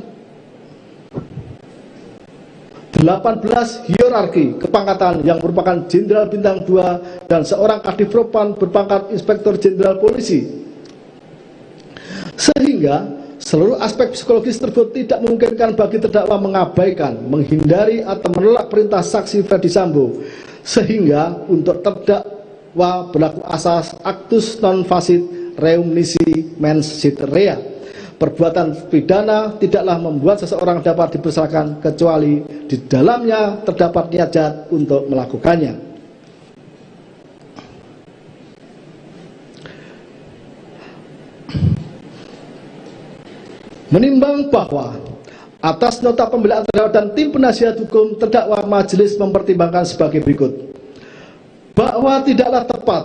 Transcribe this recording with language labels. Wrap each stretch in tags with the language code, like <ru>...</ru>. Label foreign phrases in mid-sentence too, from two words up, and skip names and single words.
<id>18 hierarki kepangkatan yang merupakan Jenderal Bintang 2 dan seorang Kadifropan berpangkat Inspektur Jenderal Polisi, sehingga seluruh aspek psikologis tersebut tidak memungkinkan bagi terdakwa mengabaikan, menghindari, atau menolak perintah saksi Ferdi Sambo, sehingga untuk terdakwa berlaku asas</id> <la>actus non facit reum nisi mens sit rea.</la> <id>Perbuatan pidana tidaklah membuat seseorang dapat dipersalahkan kecuali di dalamnya terdapat niat jahat untuk melakukannya. Menimbang bahwa atas nota pembelaan terdakwa dan tim penasihat hukum terdakwa, majelis mempertimbangkan sebagai berikut: bahwa tidaklah tepat</id>